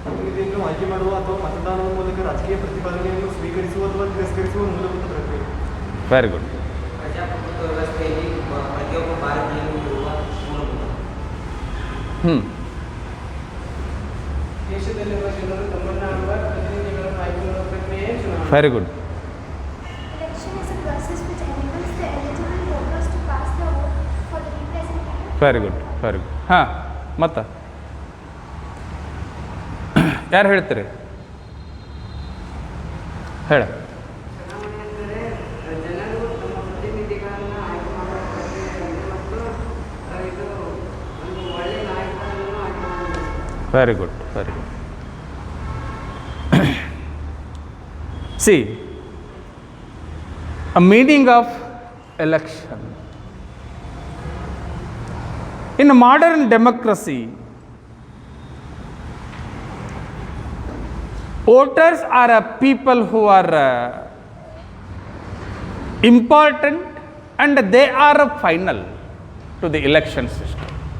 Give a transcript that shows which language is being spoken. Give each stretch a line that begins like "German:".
Kannada: ಇದನ್ನು ಆಯ್ಕೆ ಮಾಡುವ ಅಥವಾ ಮತದಾನದ ಮೂಲಕ ರಾಜಕೀಯ ಪ್ರತಿಪಾದನೆಯನ್ನು ಸ್ವೀಕರಿಸುವ ಅಥವಾ ತಿರಸ್ಕರಿಸುವ ಮೂಲಭೂತ ಪ್ರಕ್ರಿಯೆ.
English: Very good.
Kannada: ಪ್ರಜಾಪ್ರಭುತ್ವ ವ್ಯವಸ್ಥೆಯಲ್ಲಿ ಪ್ರತಿಯೊಬ್ಬ ಭಾರತೀಯರು ಇರುವ ಮೂಲಭೂತ. ದೇಶದಲ್ಲಿರುವ ಜನರು ತಮ್ಮನ್ನಾಗುವ ಪ್ರತಿನಿಧಿಗಳನ್ನು ಆಯ್ಕೆ ಮಾಡುವ ಪ್ರಕ್ರಿಯೆ ಚುನಾವಣೆ.
English: Very good. Election is a process which enables the eligible voters to cast their vote for the representative. Very good, very good.
Kannada: ಮತ್ತು ಯಾರು ಹೇಳ್ತೀರಿ? ಹೇಳ. ಚುನಾವಣೆ ಅಂದರೆ ಜನರು ತಮ್ಮ ಪ್ರತಿನಿಧಿಗಳನ್ನು ಆಯ್ಕೆ ಮಾಡುವ ಪ್ರಕ್ರಿಯೆ ಮತ್ತು ಇದು ಒಂದು ಒಳ್ಳೆಯ ನಾಯಕರನ್ನು ಆಯ್ಕೆ ಮಾಡಬೇಕು.
English: Very good, very good. See, a meaning of election. In a modern democracy, voters are a people who are important and they are final to the election system.